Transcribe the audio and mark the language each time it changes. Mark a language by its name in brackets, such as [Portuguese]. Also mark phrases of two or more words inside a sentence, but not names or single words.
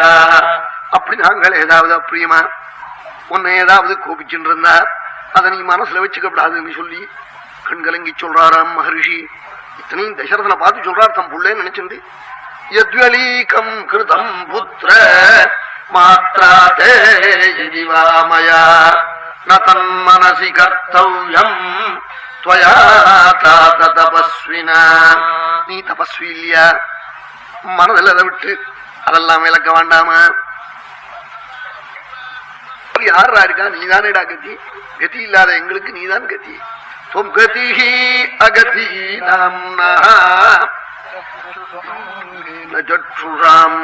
[Tamil] அப்படி நாங்கள் ஏதாவது அப்பிரியமா உன்னை ஏதாவது கோபிச்சுட்டு இருந்தா அதை நீ மனசுல வச்சுக்கப்படாதுன்னு சொல்லி கண்கலங்கி சொல்றாராம் மகர்ஷி. இத்தனையும் தசரதனை பார்த்து சொல்றார் தம் புள்ளேன்னு நினைச்சுண்டு. [Sanskrit] यद्व्यलीकं कृतं पुत्र मात्रा ते यदिवामया नतन् मनसि कर्तव्यं त्वया तात तपस्विना. [Tamil] நீ தபஸ்வி இல்லையா? மனதில் அதை விட்டு அதெல்லாம் விளக்க வேண்டாமா? யாரா இருக்கா? நீதானேடா கதி. கதி இல்லாத எங்களுக்கு நீதான் கதி. [Sanskrit] त्वं गतिः अगतीनाम्ना चक्षुषाम्.